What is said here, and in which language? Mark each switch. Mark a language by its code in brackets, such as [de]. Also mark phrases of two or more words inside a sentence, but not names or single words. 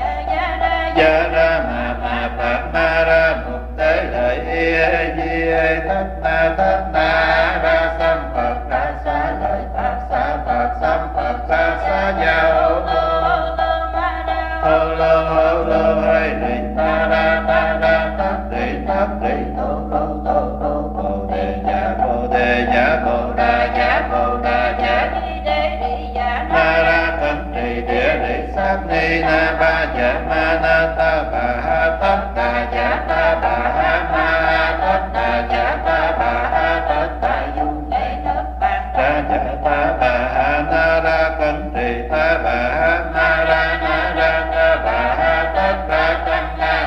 [vi] gia ra ma phạt ma ra mục tế lợi di thất na ra sam Phật ra xá lợi Phật sam Phật ra xá gia hô lô hay đi ta ra tất đi tô bồ đề dạ bồ đà dạ na ra cẩn trì địa lý sát ni na ba ja ma na ta bà ha tất đà dạ ta bà ha ma tất đà dạ ta bà ha tất đà du ra dạ ta bà ha na ra cẩn trì ta bà ha na ra ta bà ha tất ra tăng na